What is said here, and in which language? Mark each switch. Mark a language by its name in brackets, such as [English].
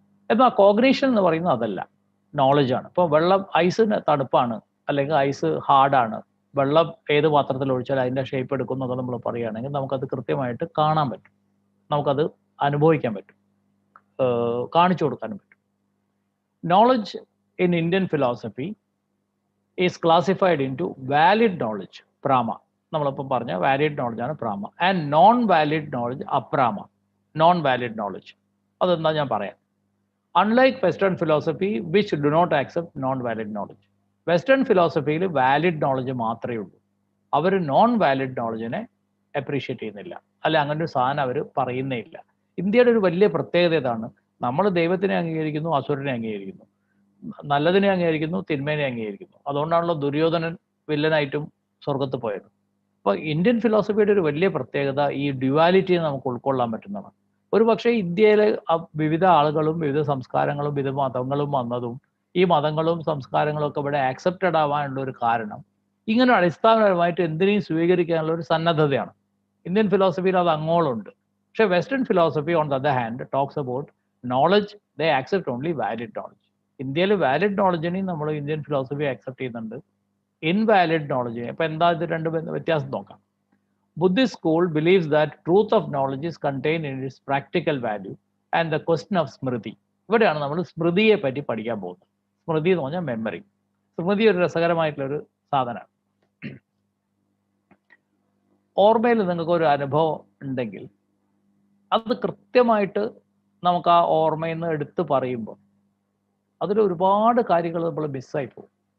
[Malayalam] എന്നാൽ കോഗ്നീഷൻ എന്ന് പറയുന്നത് അതല്ല, നോളജാണ്. ഇപ്പോൾ വെള്ളം, ഐസിന് തണുപ്പാണ് അല്ലെങ്കിൽ ഐസ് ഹാർഡാണ്, വെള്ളം ഏത് പാത്രത്തിൽ ഒഴിച്ചാൽ അതിൻ്റെ ഷേപ്പ് എടുക്കും എന്നൊക്കെ നമ്മൾ പറയുകയാണെങ്കിൽ നമുക്കത് കൃത്യമായിട്ട് കാണാൻ പറ്റും, നമുക്കത് അനുഭവിക്കാൻ പറ്റും, കാണിച്ചു കൊടുക്കാനും പറ്റും. [English] Knowledge in Indian philosophy is classified into valid knowledge, പ്രാമ. [Malayalam] നമ്മളിപ്പം പറഞ്ഞ valid നോളജാണ് പ്രാമ, and non valid knowledge അപ്രാമ. Non valid knowledge അതെന്താ ഞാൻ പറയാം. [English] Unlike Western philosophy, which do not accept non-valid knowledge. [Malayalam] Western philosophyയിൽ valid knowledge മാത്രമേ ഉള്ളൂ, അവർ നോൺ വാലിഡ് നോളജിനെ അപ്രീഷിയേറ്റ് ചെയ്യുന്നില്ല, അല്ലെ അങ്ങനെ ഒരു സാധനം അവർ പറയുന്നേ ഇല്ല. ഇന്ത്യയുടെ ഒരു വലിയ പ്രത്യേകത ഇതാണ്, നമ്മൾ ദൈവത്തിനെ അംഗീകരിക്കുന്നു, അസുരനെ അംഗീകരിക്കുന്നു, നല്ലതിനെ അംഗീകരിക്കുന്നു, തിന്മേനെ അംഗീകരിക്കുന്നു. അതുകൊണ്ടാണല്ലോ ദുര്യോധനൻ വില്ലനായിട്ടും സ്വർഗത്ത് പോയത്. അപ്പോൾ ഇന്ത്യൻ ഫിലോസഫിയുടെ ഒരു വലിയ പ്രത്യേകത ഈ ഡ്യുവാലിറ്റിയെ നമുക്ക് ഉൾക്കൊള്ളാൻ പറ്റുന്നതാണ്. ഒരു പക്ഷേ ഇന്ത്യയിലെ വിവിധ ആളുകളും വിവിധ സംസ്കാരങ്ങളും വിവിധ മതങ്ങളും വന്നതും ഈ മതങ്ങളും സംസ്കാരങ്ങളും ഒക്കെ ഇവിടെ ആക്സെപ്റ്റഡ് ആവാനുള്ള ഒരു കാരണം ഇങ്ങനെ അടിസ്ഥാനപരമായിട്ട് എന്തിനേയും സ്വീകരിക്കാനുള്ള ഒരു സന്നദ്ധതയാണ്. ഇന്ത്യൻ ഫിലോസഫിയിൽ അത് അങ്ങോളുണ്ട്. പക്ഷേ [English] Western philosophy on the other hand talks about knowledge, they accept only valid knowledge. [Malayalam] ഇന്ത്യയിൽ വാലിഡ് നോളജിനെയും നമ്മൾ ഇന്ത്യൻ ഫിലോസഫി ആക്സെപ്റ്റ് ചെയ്യുന്നുണ്ട്, ഇൻവാലിഡ് നോളജിനെ. അപ്പോൾ എന്താ ഇത് രണ്ട് വ്യത്യാസം നോക്കാം. [English] Buddhist school believes that truth of knowledge is contained in its practical value and the question of smriti. [Malayalam] ഇവിടെയാണ് നമ്മൾ സ്മൃതിയെ പറ്റി പഠിക്കാൻ പോകുന്നത്. സ്മൃതി എന്ന് പറഞ്ഞാൽ മെമ്മറി. സ്മൃതി ഒരു രസകരമായിട്ടുള്ളൊരു സാധനമാണ്. ഓർമ്മയിൽ നിങ്ങൾക്ക് ഒരു അനുഭവം ഉണ്ടെങ്കിൽ അത് കൃത്യമായിട്ട് നമുക്ക് ആ ഓർമ്മയിൽ നിന്ന് എടുത്ത് പറയുമ്പോൾ അതിൽ ഒരുപാട് കാര്യങ്ങൾ നമ്മൾ മിസ്സായി പോകും.